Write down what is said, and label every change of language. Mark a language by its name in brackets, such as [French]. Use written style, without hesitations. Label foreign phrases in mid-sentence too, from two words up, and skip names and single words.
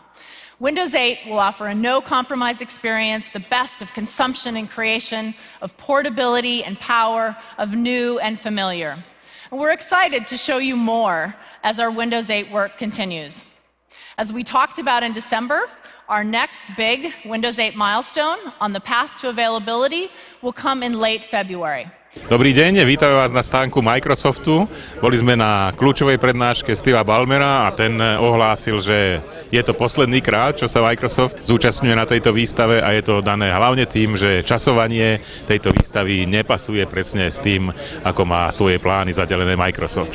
[English] Windows 8 will offer a no-compromise experience, the best of consumption and creation, of portability and power, of new and familiar. And we're excited to show you more as our Windows 8 work continues. As we talked about in December, our next big Windows 8 milestone on the path to availability will come in late February. [Slovak] Dobrý deň, vítam vás na stánku Microsoftu. Boli sme na kľúčovej prednáške Steva Ballmera a ten ohlásil, že je to posledný krát, čo sa Microsoft zúčastňuje na tejto výstave a je to dané hlavne tým, že časovanie tejto výstavy nepasuje presne s tým, ako má svoje plány zadelené Microsoft.